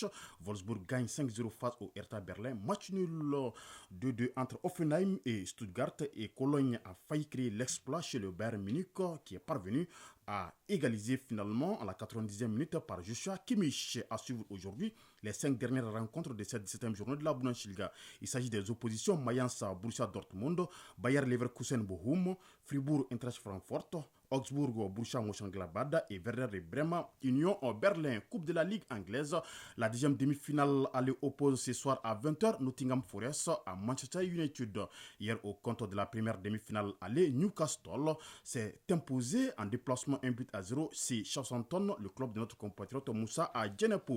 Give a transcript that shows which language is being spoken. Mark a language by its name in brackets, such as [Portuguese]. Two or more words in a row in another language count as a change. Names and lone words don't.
[French] Wolfsburg gagne 5-0 face au Hertha Berlin. Match nul 2-2 entre Offenheim et Stuttgart et Cologne a failli créer l'exploit chez le Bayern Munich qui est parvenu à égaliser finalement à la 90e minute par Joshua Kimmich. À suivre aujourd'hui les 5 dernières rencontres de cette 17e journée de la Bundesliga. Il s'agit des oppositions Mayence Borussia Dortmund, Bayer Leverkusen Bochum, Fribourg Eintracht Francfort, Augsburg Borussia Mönchengladbach et Werder Bremen Union Berlin. Coupe de la Ligue anglaise, la 10e demi-finale allait oppose ce soir à 20h Nottingham Forest à Manchester United. Hier au compte de la première demi-finale allée, Newcastle s'est imposé en déplacement 1-0 chez Southampton, le club de notre compatriote Moussa Djenepo.